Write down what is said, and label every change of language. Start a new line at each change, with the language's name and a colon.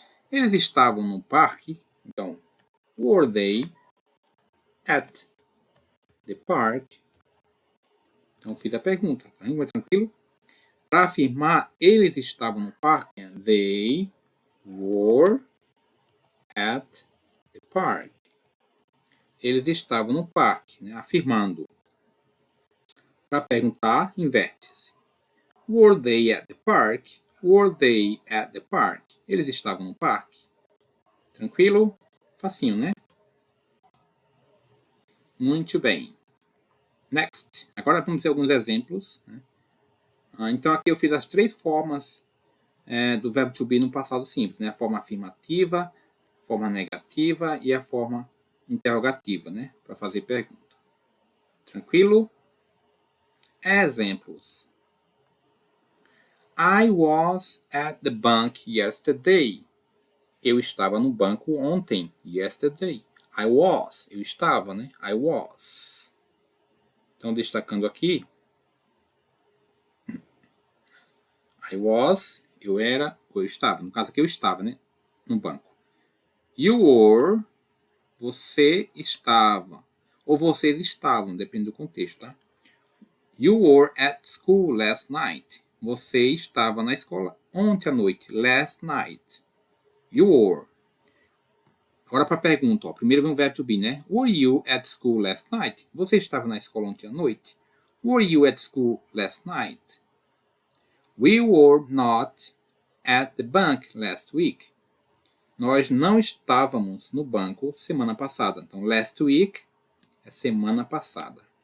Portuguese: Eles estavam no parque, então,
English: were they at the park?
Portuguese: Então, fiz a pergunta, tá? Vai tranquilo? Para afirmar, eles estavam no parque,
English: they were at the park.
Portuguese: Eles estavam no parque, né? Afirmando. Para perguntar, inverte-se.
English: Were they at the park? Were they at the park?
Portuguese: Eles estavam no parque. Tranquilo? Facinho, né? Muito bem. Next. Agora vamos ver alguns exemplos, né? Então aqui eu fiz as três formas do verbo to be no passado simples, né? A forma afirmativa, a forma negativa e a forma interrogativa, né? Para fazer pergunta. Tranquilo? Exemplos.
English: I was at the bank yesterday.
Portuguese: Eu estava no banco ontem.
English: Yesterday. I was.
Portuguese: Eu estava, né?
English: I was.
Portuguese: Então, destacando aqui.
English: I was.
Portuguese: Eu era ou eu estava. No caso aqui, eu estava, né? No banco.
English: You were.
Portuguese: Você estava. Ou vocês estavam, depende do contexto, tá?
English: You were at school last night.
Portuguese: Você estava na escola ontem à noite.
English: Last night. You were.
Portuguese: Agora para a pergunta, ó. Primeiro vem o verbo to be, né?
English: Were you at school last night?
Portuguese: Você estava na escola ontem à noite?
English: Were you at school last night? We were not at the bank last week.
Portuguese: Nós não estávamos no banco semana passada. Então, last week é semana passada.